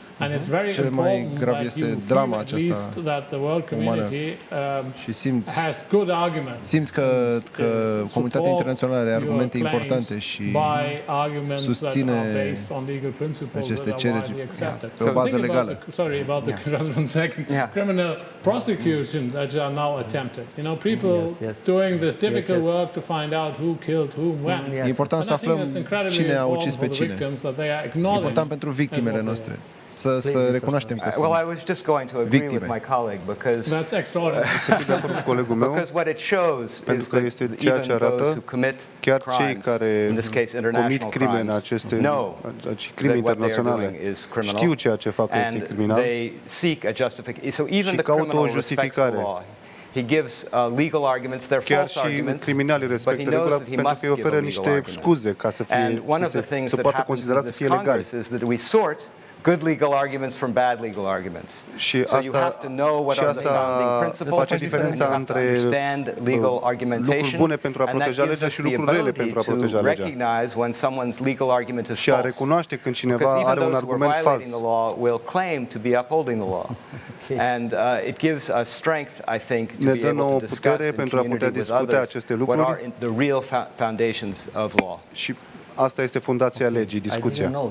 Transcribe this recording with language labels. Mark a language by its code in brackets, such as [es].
[en] And it's very important that you feel at least that the world community has good arguments. [ro] Simți că comunitatea internațională are argumente importante și susține aceste cereri pe o bază legală. [en] Sorry about the criminal prosecution that are now attempted. You know, people doing this difficult work to find out who killed whom when. [ro] E important să aflăm cine a ucis pe cine. E important pentru victimele noastre. Să recunoaștem că sunt victime. [en] That's extraordinary. [ro] Sunt de acord cu colegul meu, pentru că este ceea ce arată chiar cei care comit crime în aceste crime internaționale știu ceea ce fac este criminal și caută o justificare. [en] He gives legal arguments, they're false arguments. [ro] Criminalii respectă regula pentru că îi oferă niște scuze ca să se poată considera să fie legali. [en] Good legal arguments from bad legal arguments. So you have to know what are the founding principles. You have to understand legal argumentation, and that gives us the ability to recognize when someone's legal argument is false. Because even those who are violating the law will claim to be upholding the law. And it gives us strength, I think, to be able to discuss in community with others what are the real foundations of law. [ro] Asta este fundația legii, discuția.